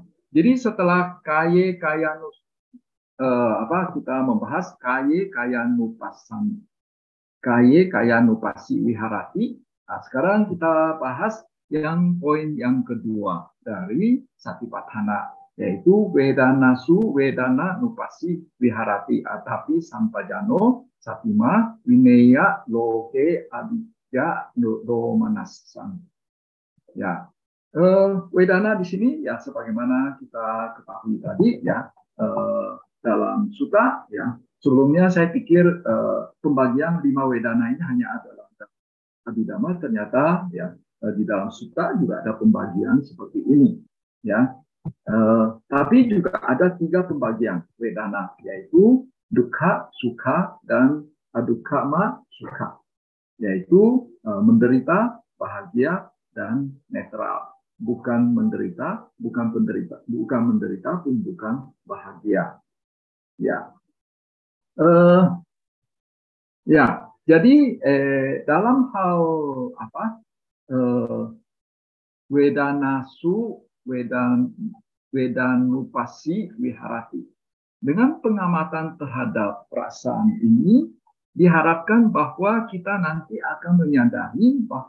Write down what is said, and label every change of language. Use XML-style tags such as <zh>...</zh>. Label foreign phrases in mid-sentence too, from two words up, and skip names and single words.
<id>Jadi setelah kita membahas</id> <pi>kayanupasi wiharati.</pi> <id>Nah, sekarang kita bahas yang poin yang kedua dari Satipatthana, yaitu</id> <pi>wedanasu wedana nupasi wiharati atapi sampajano satima wineya loke abijja domanassa.</pi> <id>Ya, wedana di sini ya sebagaimana kita ketahui tadi, ya, dalam sutta, ya. Sebelumnya saya pikir pembagian 5 wedana ini hanya ada dalam Abhidhamma, ternyata ya di dalam sutta juga ada pembagian seperti ini, ya. Tapi juga ada 3 pembagian wedana, yaitu</id> <pi>dukkha, sukha,</pi> <id>dan</id> <pi>adukkha sukha,</pi> <id>yaitu menderita, bahagia, dan netral. Bukan menderita, bukan menderita pun bukan bahagia. Ya. Ya, jadi dalam hal</id> <pi>wedanupasi wiharati,</pi> <id>dengan pengamatan terhadap perasaan ini diharapkan bahwa kita nanti akan menyadari</id>